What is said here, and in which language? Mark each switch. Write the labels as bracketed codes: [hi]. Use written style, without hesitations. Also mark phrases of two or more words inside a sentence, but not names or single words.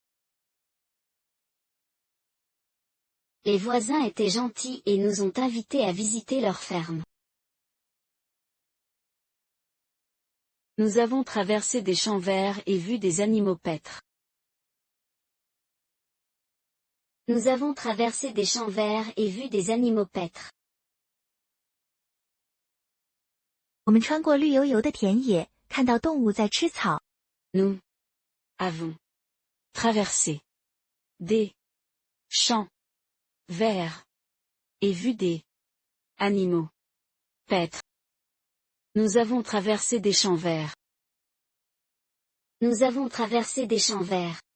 [fr] Les voisins étaient gentils et nous ont invités à visiter leur ferme. Nous avons traversé des champs verts et vu des animaux paître. Nous avons traversé des champs verts et vu des animaux paître. [zh] 我们穿过绿油油的田野，看到动物在吃草。 [fr] Nous avons traversé des champs verts et vu des animaux paître. Nous avons traversé des champs verts. Nous avons traversé des champs verts.